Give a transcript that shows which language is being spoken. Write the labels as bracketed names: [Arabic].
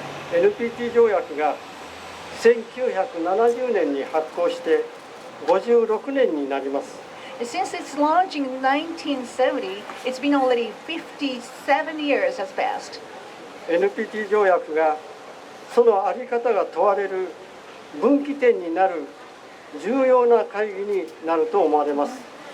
[Japanese] NPT 条約が1970年に発効して56年になります。 [English] Since its launch in 1970, it's been already 57 years has passed. [Japanese] NPT 条約がその在り方が問われる分岐点になる重要な会議になると思われます。